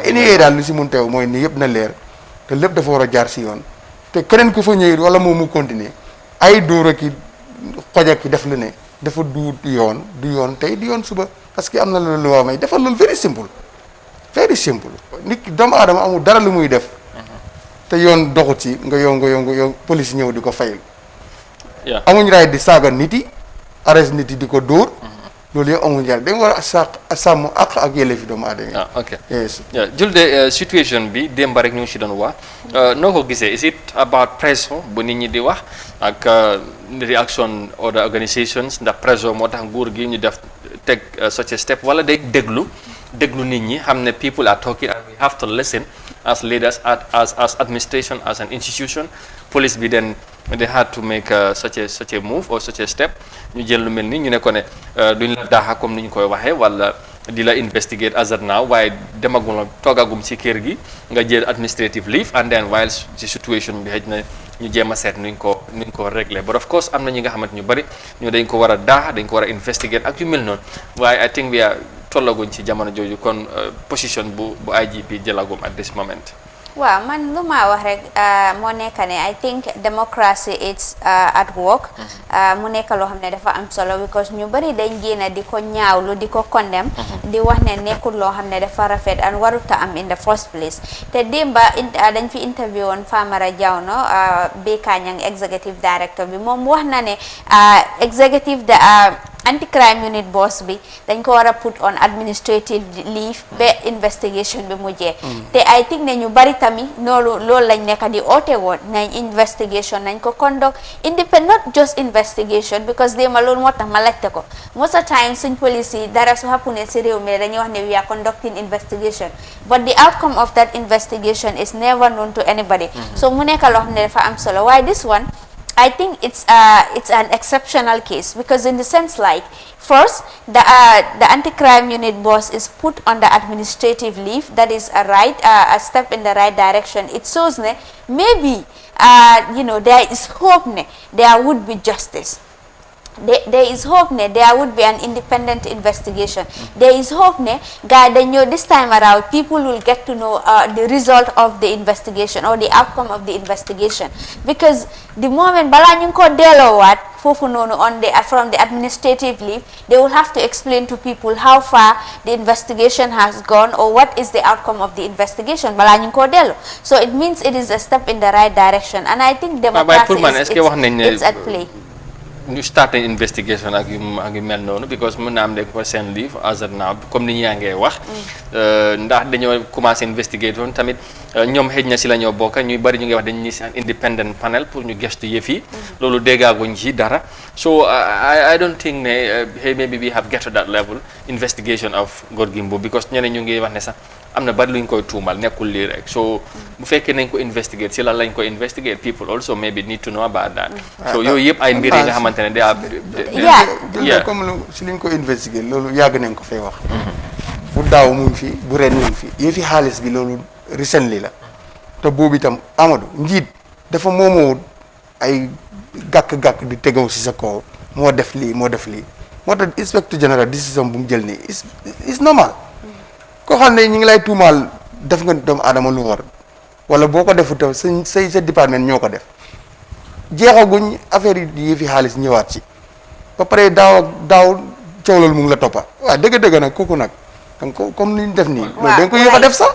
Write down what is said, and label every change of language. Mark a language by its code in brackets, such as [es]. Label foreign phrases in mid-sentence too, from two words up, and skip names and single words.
[wo] waaw daal lu si mun teew mooy ni yëpp na leer te lépp dafa war a jaar si yoon te keneen ku fa ñëwee wala moom mu continuer ay dóor ki xoja ki def lu ne dafa du yoon tey di yoon suba [fr] parce que [wo] am na loolu waa may defal loolu [en] very simple [wo] nit ki doomu aadama amul dara lu muy def te yoon doxut si nga yow police ñëw di ko fayal amuñ raay di saaga nit yi arrest nit yi di ko dóor loolu yëpp amuñ raay dañ war a sàmm ak yelleefi doomu aadama yi ok Julde situation bi démb rek ñu ngi si doon wax noo ko gisee [en] is it about pressure [wo] bu nit ñi di wax ak [en] reaction other organisations [wo] ndax pressure moo tax nguur gi ñu def teg [en] such a step [wo] wala day déglu nit ñi xam ne [en] people are talking and we have to listen as leaders as administration as an institution [wo] police bi [en] then they had to make such a move or such a step [wo] ñu jël lu mel ni ñu ne ko ne duñ la daaxa comme ni ñu koy waxee wala di la [en] investigate as of now [wo] waaye demagum la toogagum ci kër gi nga jël [en] administrative leave and then while [wo] ci situation bi xëj na ñu jéem a seet nuñ ko régler [en] but of course [wo] am na ñi nga xamante ñu bari ñu dañ ko war a daax dañ ko war a investigate ak yu mel noonu waaye [en] I think we are [wo] tollaguñ ci jamono jooju kon position bu IGP jëlagum [en] at this moment. [wo] waaw man lu ma wax rek moo nekk ne [en] I think democracy it's at work [wo] mu nekk loo xam ne dafa am solo because ñu bari dañ génn di ko ñaawlu di ko condemn di wax ne nekkul loo xam ne dafa rafet and waruta am [en] in the first place [wo] te démba dañ fi interview woon Famara Jawno Bekanyang [en] executive director [wo] bi moom wax na ne [en] executive anti-crime unit boss [wo] bi dañ ko war a [en] put on administrative leave [wo] ba investigation bi mu jeex te [en] I think [wo] ne ñu bari tamit loolu lañ nekk di oote woon nañ investigation nañ ko conduct [en] independent not just investigation because [wo] déema loolu moo tax ma laajte ko [en] most of the time [wo] suñ police yi dara su happune si réew mi dañuy wax ne [en] we are conducting investigation but the outcome of that investigation is never known to anybody so [wo] mu nekk loo xam ne dafa am solo waaye [en] this one I think it's an exceptional case because in the sense like first the anti-crime unit boss is put on the administrative leave. That is a step in the right direction. It shows maybe there is hope there would be justice. There is hope there would be an independent investigation. There is hope this time around people will get to know the result of the investigation or the outcome of the investigation because the moment [wo] bala ñu ko delowat fofu nonu [en] from the administrative leave they will have to explain to people how far the investigation has gone or what is the outcome of the investigation [wo] bala ñu ko delo [en] so it means it is a step in the right direction and I think democracy is at play. [wo] ñu [en] start an investigation [wo] ak yu mel noonu because mën na am ko seen leave [en] as of now [wo] comme ni yaa ngee wax ndax dañoo commencé investigate woon tamit ñoom xëj na si la ñoo bokk ñuy bari ñu ngi wax dañu ni si [en] an independent panel [wo] pour ñu gestu yëf yi loolu déggaaguñ ci dara [en] so I don't think [wo] ne [en] maybe we have get to that level investigation of Gorgui Mbub [wo] because ñeneen ñu ngi wax ne sax am na bari luñ koy tuumal nekkul lii rek so bu fekkee nañ ko investigate si lan lañ ko investigate [en] people also maybe need to know about that [wo] so yooyu yëpp ay mbir yi nga xamante ne day [fr] comme si [wo] liñ ko investigate loolu yàgg nañ ko fay wax bu daaw mu ngi fi bu ren mu ngi fi yëfi xaalis bi loolu recently la te boobu itam Amadou njiit dafa moomoo ay gàkk-gàkk di tegaw si sa kaw moo def lii moo tax [fr] inspecteur général décision [wo] bu mu jël nii [en] is normal [wo] koo xam ne ñu ngi lay tuumaal def nga doomu aadama lu war wala boo ko defu taw sa département ñoo ko def jeexaguñ affaire yi fi xaalis ñëwaat ci ba pare daaw coow loolu mu ngi la toppa waaw dëgg-dëgg nag kooku nag [fr] donc comme [wo] ni ñu def nii loolu dañ ko yéex a def sax